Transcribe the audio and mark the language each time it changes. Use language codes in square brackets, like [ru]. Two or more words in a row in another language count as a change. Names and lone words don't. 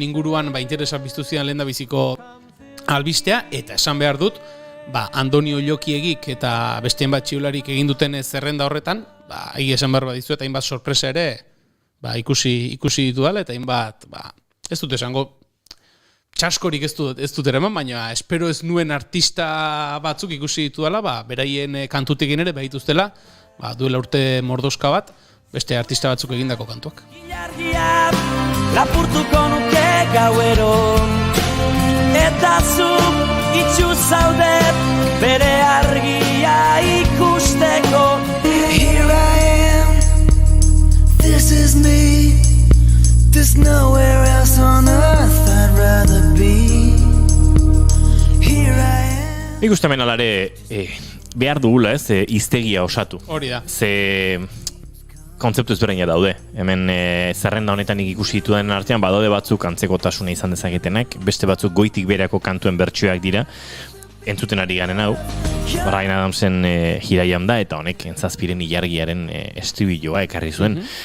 [eu] inguruan interesan biztu zidan lehen edabiziko albistea, eta esan behar dut, Andoni Oiokiegik eta besteen bat txiolarik egin duten zerrenda horretan, esan behar badizu eta hainbat sorpresa ere ikusi ditudala, eta hainbat, ez dut esango, txaskorik ez dut eraman, baina espero ez nuen artista batzuk ikusi ditudala, beraien kantutekin ere behituztela, duela urte mordoska bat, beste artista batzuk egindako kantuak. Lapurtuko nuke gauero, eta zuk itxu zaudet bere argia ikusteko. [en] Here I am, this is me, there's nowhere else on earth I'd rather be. Here I am. [eu] Nik uste hemen alare behar dugula iztegia osatu. Hori da. Ze kontzeptu ezberdina daude. Hemen zerrenda honetan ikusi dituen artean badaude batzuk antzekotasuna izan dezaketenak, beste batzuk goitik berako kantuen bertsioak dira. Entzuten ari garen hau, Bryan Adamsen Hiraiam da, eta honek Kentzazpiren ilargiaren estribilloa ekarri zuen.